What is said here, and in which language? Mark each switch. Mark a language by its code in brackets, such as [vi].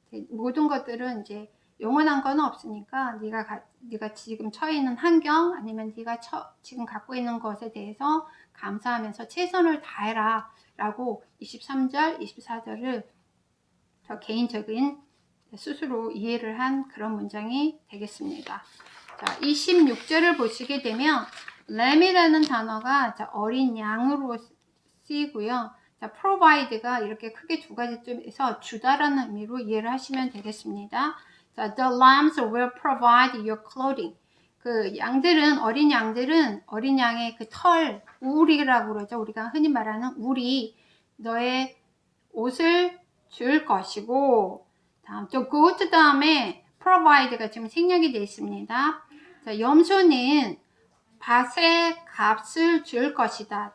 [ko] 모든 것들은 이제 영원한 건 없으니까 네가 지금 처해 있는 환경, 아니면 네가 지금 갖고 있는 것에 대해서 감사하면서 최선을 다해라 라고 23절, 24절을 저 개인적인 스스로 이해를 한 그런 문장이 되겠습니다. 자, 26절을 보시게 되면 lamb이라는 단어가 어린 양으로 쓰이고요. 자, provide가 이렇게 크게 두 가지 점에서 주다라는 의미로 이해를 하시면 되겠습니다. [en] 자, the lambs will provide your clothing. [ko] 그 양들은, 어린 양의 그 털, 울이라고 그러죠. 우리가 흔히 말하는 울이 너의 옷을 줄 것이고, 다음 또 goat 다음에 provide가 지금 생략이 되어 있습니다. 자, 염소는 밭의 값을 줄 것이다.